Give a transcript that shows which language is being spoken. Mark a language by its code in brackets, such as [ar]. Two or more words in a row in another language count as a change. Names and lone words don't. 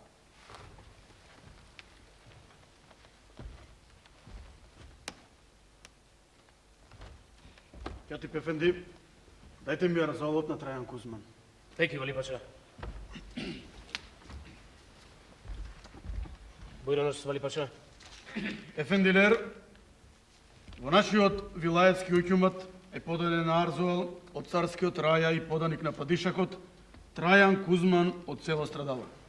[tr] Katip Efendi, [mk] дајте ми разолот на Трајан Кузман. [tr] Peki, Vali Paša. Buyurunuz, Vali Paša. Efendiler, [mk] во нашиот вилаетски укјумат е поделен арзуал од царскиот раја и поданик на падишакот Трајан Кузман од село Страдало.